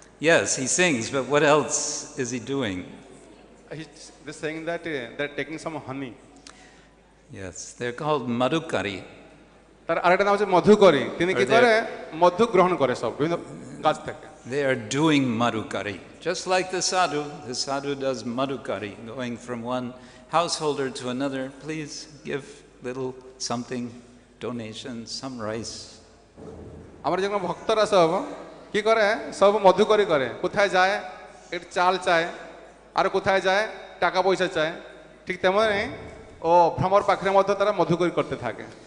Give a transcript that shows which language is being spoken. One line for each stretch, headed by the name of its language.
English: Yes, he sings, but what else is he doing? They're saying that they're taking some honey. Yes, they're called madhukari.
Bangla: তার আরেকটা নাম হচ্ছে মধুকরী, তিনি কি করে মধু গ্রহণ করে সব বিভিন্ন গাছ থেকে।
English: They are doing madhukari. Just like the sadhu does madhukari, going from one householder to another. Please give little something, donation, some rice.
Bangla: আমার যেমন ভক্তরা সব কি করে, সব মধুকরী করে, কোথায় যায় একটু চাল চায়, আর কোথায় যায় টাকা পয়সা চায়, ঠিক তেমনি ও ভ্রমর পাখির মধ্যে তারা মধুকরী করতে থাকে।